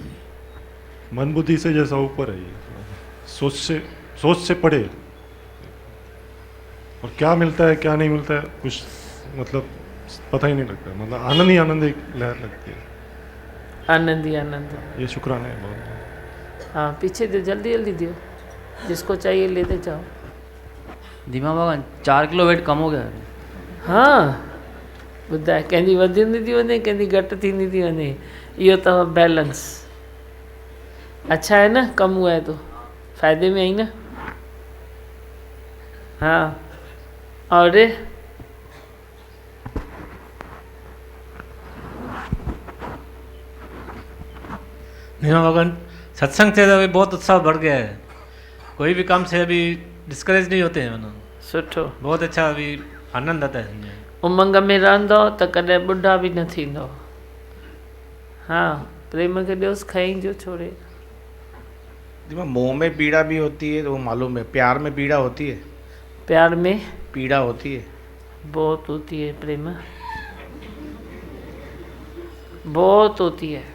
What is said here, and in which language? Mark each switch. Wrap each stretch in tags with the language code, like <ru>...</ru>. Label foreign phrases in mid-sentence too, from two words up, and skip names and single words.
<hi>मन बुद्धि से जैसा ऊपर है, ये सोच से पड़े, और क्या मिलता है क्या नहीं मिलता है कुछ मतलब पता ही नहीं लगता। मतलब आनंद ही आनंद एक लहर लगती है। आनंद ही आनंद। ये शुक्राना है बहुत। हाँ, पीछे दो, जल्दी जल्दी दियो, जिसको चाहिए लेते जाओ। दीमा भगवान 4 किलो वेट कम हो गया है। हाँ,</hi> <sd>ॿुधाए, कंहिंजी वधंदी थी वञे, कंहिंजी घटि थींदी थी वञे, इहो अथव बैलेंस।</sd> <hi>अच्छा है ना, कम हुआ है तो फ़ायदे में आई ना। हाँ, और दीमा भगवान सत्संग से अभी बहुत उत्साह बढ़ गया है, कोई भी काम से अभी डिस्करेज नहीं होते हैं। मानो सुठो, बहुत अच्छा, अभी आनंद आता है।</hi> <sd>उमंग में रहंदो त कॾहिं ॿुढा बि न थींदो। हाँ, प्रेम के ॾियोसि, खई जो छोड़े।</sd> <hi>मोह में पीड़ा भी होती है तो वो मालूम है, प्यार में पीड़ा होती है। प्यार में पीड़ा होती है, बहुत होती है। प्रेम बहुत होती है।</hi>